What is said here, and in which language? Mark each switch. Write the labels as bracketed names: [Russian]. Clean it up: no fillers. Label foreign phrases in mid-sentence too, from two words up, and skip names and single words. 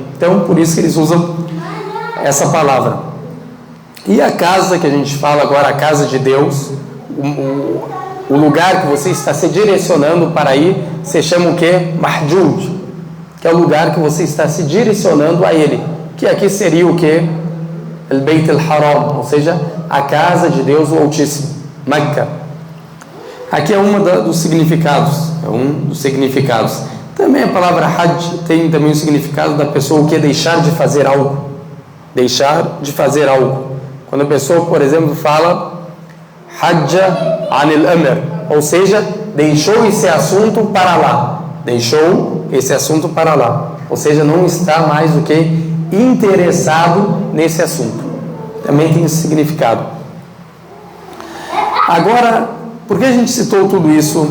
[Portuguese] Então, por isso que eles usam essa palavra. E a casa que a gente fala agora, a casa de Deus, o lugar que você está se direcionando para ir, se chama o que? Mahjud, que é o lugar que você está se direcionando a ele, que aqui seria o que? Al-Bayt al-Haram, ou seja, a casa de Deus, o Altíssimo, Mecca. Aqui é dos significados, Também a palavra Hajj tem também o significado da pessoa que é deixar de fazer algo. Deixar de fazer algo. Quando a pessoa, por exemplo, fala [Arabic] حج عن الأمر, [Portuguese] ou seja, deixou esse assunto para lá. Deixou esse assunto para lá. Ou seja, não está mais o que? Interessado nesse assunto. Também tem esse significado. Agora, por que a gente citou tudo isso?